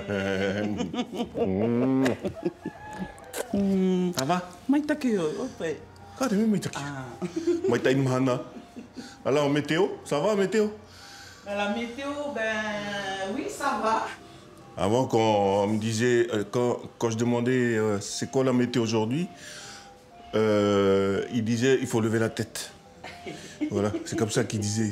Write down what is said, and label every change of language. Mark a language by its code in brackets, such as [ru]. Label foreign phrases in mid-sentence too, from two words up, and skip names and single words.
[fr] Ça va? [ty] Maitaki, ope. Carrément maitaki. Maitaki mahana. [fr] Alors météo, ça va météo? La météo, ben oui, ça va. Avant quand on me disait, quand je demandais c'est quoi la météo aujourd'hui, il disait il faut lever la tête. Voilà, c'est comme ça qu'il disait.